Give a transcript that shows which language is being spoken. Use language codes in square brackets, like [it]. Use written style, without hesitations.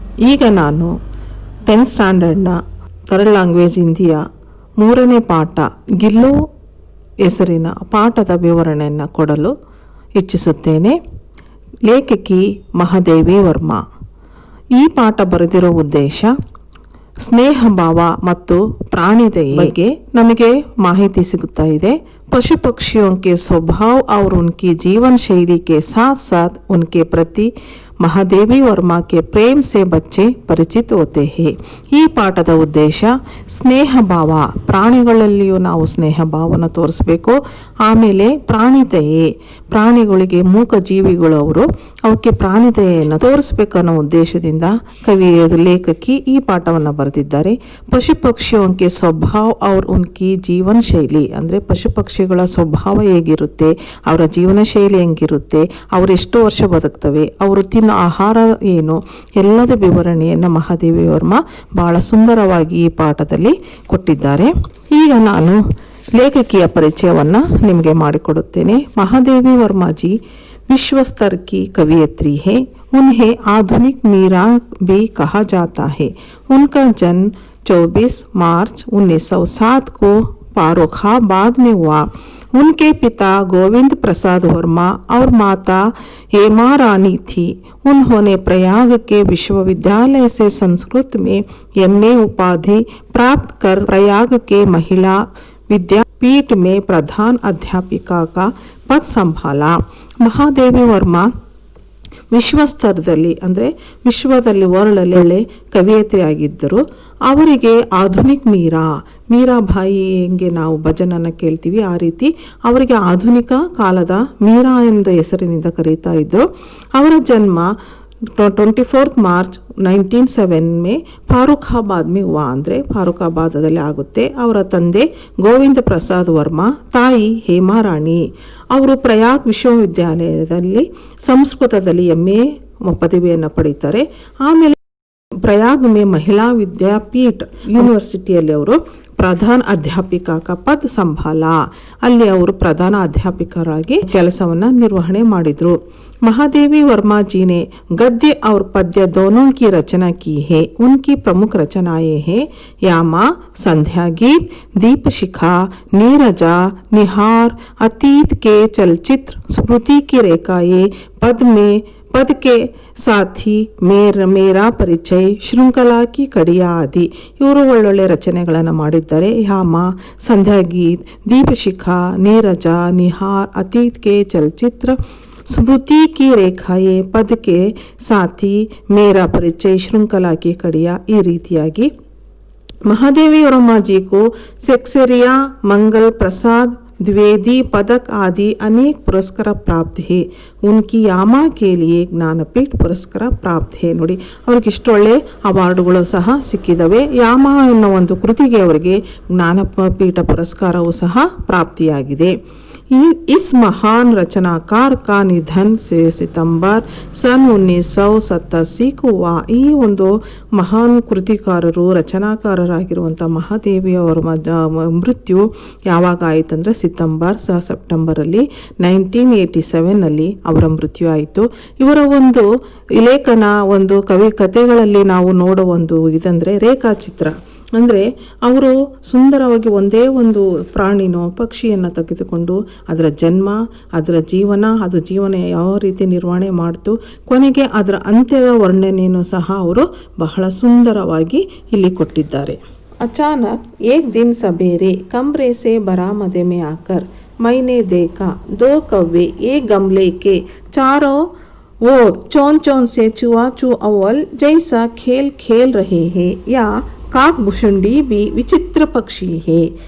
[kn] ಈಗ ನಾನು 10th ಸ್ಟ್ಯಾಂಡರ್ಡ್ನ third language ಹಿಂದಿಯ 3ನೇ ಪಾಠ ಗಿಲ್ಲೋ ಹೆಸರಿನ ಪಾಠದ ವಿವರಣೆಯನ್ನು ಕೊಡಲು ಇಚ್ಛಿಸುತ್ತೇನೆ. ಲೇಖಕಿ ಮಹಾದೇವಿ ವರ್ಮಾ. ಈ ಪಾಠ ಬರೆದಿರೋ ಉದ್ದೇಶ ಸ್ನೇಹ ಭಾವ ಮತ್ತು ಪ್ರಾಣಿದಯೆ ಬಗ್ಗೆ ನಮಗೆ ಮಾಹಿತಿ ಸಿಗುತ್ತಾ ಇದೆ. [hi] पशु पक्षियों के स्वभाव और उनकी जीवन शैली के साथ साथ उनके प्रति ಮಹಾದೇವಿ ವರ್ಮಾ के प्रेम से बच्चे ಪರಿಚಿತ होते हैं. [kn] ಈ ಪಾಠದ ಉದ್ದೇಶ ಸ್ನೇಹ ಭಾವ, ಪ್ರಾಣಿಗಳಲ್ಲಿಯೂ ನಾವು ಸ್ನೇಹ ಭಾವನ ತೋರಿಸ್ಬೇಕು. ಆಮೇಲೆ ಪ್ರಾಣಿದಯೆ, ಪ್ರಾಣಿಗಳಿಗೆ ಮೂಕ ಜೀವಿಗಳು ಅವರು, ಅವಕ್ಕೆ ಪ್ರಾಣಿದಯೆಯನ್ನು ತೋರಿಸ್ಬೇಕನ್ನೋ ಉದ್ದೇಶದಿಂದ ಲೇಖಕಿ ಈ ಪಾಠವನ್ನು ಬರೆದಿದ್ದಾರೆ. [hi] ಪಶು ಪಕ್ಷಿಯೋಂಕೆ ಸ್ವಭಾವ ಅವ್ರ ಉನ್ಕಿ ಜೀವನ ಶೈಲಿ [kn] ಅಂದರೆ ಪಶು ಪಕ್ಷಿಗಳ ಸ್ವಭಾವ ಹೇಗಿರುತ್ತೆ, ಅವರ ಜೀವನ ಶೈಲಿ ಹೆಂಗಿರುತ್ತೆ, ಅವರು ಎಷ್ಟು ವರ್ಷ ಬದುಕ್ತವೆ, ಅವರು ತಿನ್ನೋ ಆಹಾರ ಏನು, ಎಲ್ಲದ ವಿವರಣೆಯನ್ನು ಮಹಾದೇವಿ ವರ್ಮಾ ಬಹಳ ಸುಂದರವಾಗಿ ಈ ಪಾಠದಲ್ಲಿ ಕೊಟ್ಟಿದ್ದಾರೆ. ಈಗ ನಾನು ಲೇಖಕಿಯ ಪರಿಚಯವನ್ನು ನಿಮಗೆ ಮಾಡಿಕೊಡುತ್ತೇನೆ. [hi] ಮಹಾದೇವಿ ವರ್ಮಾ जी विश्व स्तर की कवयित्री है. उन्हें आधुनिक मीरा भी कहा जाता है. उनका जन्म 24 मार्च 1907 को फारुखाबाद में हुआ. उनके पिता गोविंद प्रसाद वर्मा और माता हेमा रानी थी. उन्होंने प्रयाग के विश्वविद्यालय से संस्कृत में MA उपाधि प्राप्त कर प्रयाग के महिला विद्यापीठ में प्रधान अध्यापिका का पद संभाला. [kn] ಮಹಾದೇವಿ ವರ್ಮಾ ವಿಶ್ವಸ್ತರದಲ್ಲಿ ಅಂದರೆ ವಿಶ್ವದಲ್ಲಿ ವರ್ಲ್ಡಲ್ಲಿ ಕವಿಯತ್ರಿ ಆಗಿದ್ದರು. ಅವರಿಗೆ ಆಧುನಿಕ್ ಮೀರಾಬಾಯಿ ಹೆಂಗೆ ನಾವು ಭಜನನ್ನು ಕೇಳ್ತೀವಿ ಆ ರೀತಿ ಅವರಿಗೆ ಆಧುನಿಕ ಕಾಲದ ಮೀರಾ ಎಂದ ಹೆಸರಿನಿಂದ ಕರೀತಾ ಇದ್ರು. ಅವರ ಜನ್ಮ 24 ಮಾರ್ಚ್ 1907 [hi] में फारुखाबाद में हुआ [kn] ಅಂದರೆ ಫಾರೂಖಾಬಾದದಲ್ಲಿ ಆಗುತ್ತೆ. ಅವರ ತಂದೆ ಗೋವಿಂದ ಪ್ರಸಾದ್ ವರ್ಮಾ, ತಾಯಿ ಹೇಮಾ ರಾಣಿ. ಅವರು ಪ್ರಯಾಗ್ ವಿಶ್ವವಿದ್ಯಾಲಯದಲ್ಲಿ ಸಂಸ್ಕೃತದಲ್ಲಿ MA ಪದವಿಯನ್ನು ಪಡೀತಾರೆ. ಆಮೇಲೆ ಪ್ರಯಾಗ್ ಮೇ ಮಹಿಳಾ ವಿದ್ಯಾಪೀಠ ಯೂನಿವರ್ಸಿಟಿಯಲ್ಲಿ ಅವರು [hi] ಪ್ರಧಾನ ಅಧ್ಯಾಪಿಕಾ ಪದ ಸಂಭಾಲ, [kn] ಅಲ್ಲಿ ಅವರು ಪ್ರಧಾನ ಅಧ್ಯಾಪಿಕರಾಗಿ ಕೆಲಸವನ್ನು ನಿರ್ವಹಣೆ ಮಾಡಿದರು. [hi] महादेवी वर्मा जी ने गद्य और पद्य दोनों की रचना की है. उनकी प्रमुख रचनाएं हैं यामा, संध्या गीत, दीप शिखा, नीरजा, निहार, अतीत के चलचित्र, स्मृति की रेखाएं, पद के ಸಾಥಿ, ಮೇರಾ ಪರಿಚಯ, ಶೃಂಖಲಾ ಕಿ ಕಡಿಯಾ ಆದಿ. [kn] ಇವರು ಒಳ್ಳೊಳ್ಳೆ ರಚನೆಗಳನ್ನು ಮಾಡಿದ್ದಾರೆ. [hi] ಯಾಮ, ಸಂಧ್ಯಾ ಗೀತ್, ದೀಪಶಿಖಾ, ನೀರಜ, ನಿಹಾರ್, ಅತೀತ್ ಕೆ ಚಲಚಿತ್ರ, स्मृति की रेखाएं, पद के साथी, मेरा परिचय, श्रृंखला की कड़िया. [kn] ಈ ರೀತಿಯಾಗಿ [hi] महादेवी वर्मा जी को सेक्सेरिया, मंगल प्रसाद, द्विवेदी पदक आदि अनेक पुरस्कार प्राप्त है. उनकी यामा के लिए ज्ञानपीठ पुरस्कार प्राप्त है. [kn] ನೋಡಿ, ಅವ್ರಿಗೆ ಇಷ್ಟೊಳ್ಳೆ ಅವಾರ್ಡ್ಗಳು ಸಹ ಸಿಕ್ಕಿದವೆ. ಯಾಮ ಎನ್ನುವ ಒಂದು ಕೃತಿಗೆ ಅವರಿಗೆ ಜ್ಞಾನಪೀಠ ಪುರಸ್ಕಾರವೂ ಸಹ ಪ್ರಾಪ್ತಿಯಾಗಿದೆ. [hi] इस महान रचनाकार का निधन से सितंबर सन 1987 को हुआ. [kn] ಈ ಒಂದು ಮಹಾನ್ ಕೃತಿಕಾರರು ರಚನಾಕಾರರಾಗಿರುವಂಥ ಮಹಾದೇವಿಯವರ ಮೃತ್ಯು ಯಾವಾಗ ಆಯಿತಂದರೆ ಸೆಪ್ಟೆಂಬರಲ್ಲಿ 1987ನಲ್ಲಿ ಅವರ ಮೃತ್ಯು ಆಯಿತು. ಇವರ ಒಂದು ಲೇಖನ, ಒಂದು ಕಥೆಗಳಲ್ಲಿ ನಾವು ನೋಡೋ ಒಂದು ಇದಂದರೆ ರೇಖಾಚಿತ್ರ. ಅಂದರೆ ಅವರು ಸುಂದರವಾಗಿ ಒಂದೇ ಒಂದು ಪ್ರಾಣಿನೋ ಪಕ್ಷಿಯನ್ನು ತೆಗೆದುಕೊಂಡು ಅದರ ಜನ್ಮ, ಅದರ ಜೀವನ, ಅದು ಜೀವನ ಯಾವ ರೀತಿ ನಿರ್ವಹಣೆ ಮಾಡ್ತು, ಕೊನೆಗೆ ಅದರ ಅಂತ್ಯದ ವರ್ಣನೆಯನ್ನು ಸಹ ಅವರು ಬಹಳ ಸುಂದರವಾಗಿ ಇಲ್ಲಿ ಕೊಟ್ಟಿದ್ದಾರೆ. [hi] अचानक एक दिन सवेरे कमरे से बरामदे में आकर मैंने देखा 2 कौवे एक गमले के चारों ओर चौन से चुआ अव्वल जैसा खेल रहे हैं. या काकभुशुंडी भी विचित्र पक्षी है.